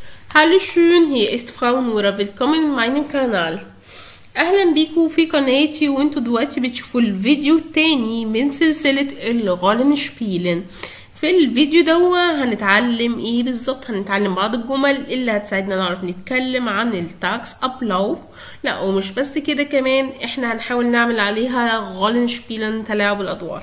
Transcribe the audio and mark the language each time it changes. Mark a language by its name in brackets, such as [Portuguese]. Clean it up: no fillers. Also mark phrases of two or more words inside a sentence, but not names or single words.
[German] Hallo schön, hier ist Frau Nora, willkommen in meinem Kanal. [Arabic] اهلا بيكم في قناتي وانتوا دلوقتي بتشوفوا الفيديو التاني من سلسلة [German] Rollen spielen. [Arabic] في الفيديو ده هنتعلم ايه بالظبط؟ هنتعلم بعض الجمل اللي هتساعدنا نعرف نتكلم عن [German] Tages Ablauf. [Arabic] لا ومش بس كده، كمان احنا هنحاول نعمل عليها [German] Rollen spielen, [Arabic] تلاعب الادوار.